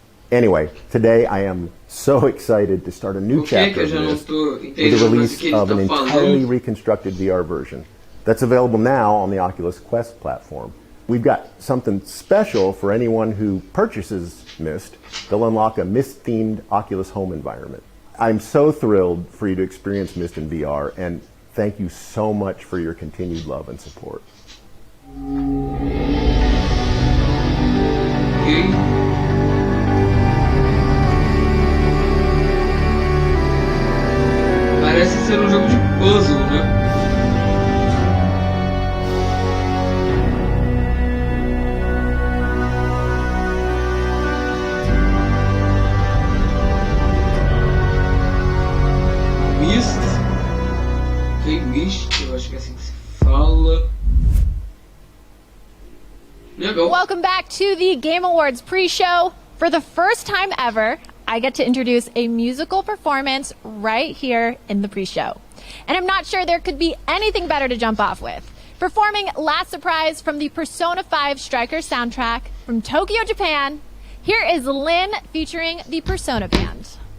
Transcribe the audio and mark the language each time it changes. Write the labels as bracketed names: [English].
[English] Anyway, today I am so excited to start a new chapter of Mist with the release of an entirely reconstructed VR version that's available now on the Oculus Quest platform. We've got something special for anyone who purchases Mist. They'll unlock a Mist-themed Oculus home environment. I'm so thrilled for you to experience Mist in VR, and thank you so much for your continued love and support. [Portuguese] Parece ser jogo de puzzle, né? Mist. Ok, Mist, eu acho que é assim que se fala. Legal. [English] Welcome back to the Game Awards pre-show. For the first time ever, I get to introduce a musical performance right here in the pre-show. And I'm not sure there could be anything better to jump off with. Performing Last Surprise from the Persona 5 Strikers soundtrack from Tokyo, Japan, here is Lynn featuring the Persona Band.